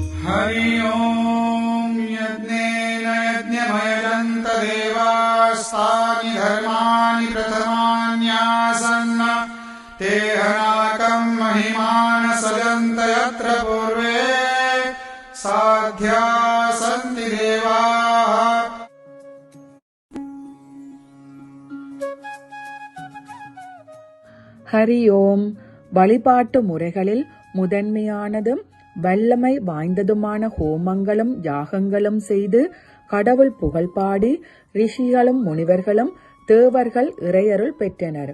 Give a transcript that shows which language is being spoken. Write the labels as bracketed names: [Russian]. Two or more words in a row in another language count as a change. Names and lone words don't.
[Sanskrit] हरि ओम यज्ञेन यज्ञमयजन्त देवास्तानि धर्माणि प्रथमान्यासन् तेहनाकम् महिमान सजन्त यत्र पूर्वे साध्या सन्ति देवाः। [Tamil] ஹரி ஓம். வழிபாட்டு முறைகளில் முதன்மையானதும் வல்லமை வாய்ந்ததுமான ஹோமங்களும் யாகங்களும் செய்து கடவுள் புகழ்பாடி ரிஷிகளும் முனிவர்களும் தேவர்கள் இறையருள் பெற்றனர்.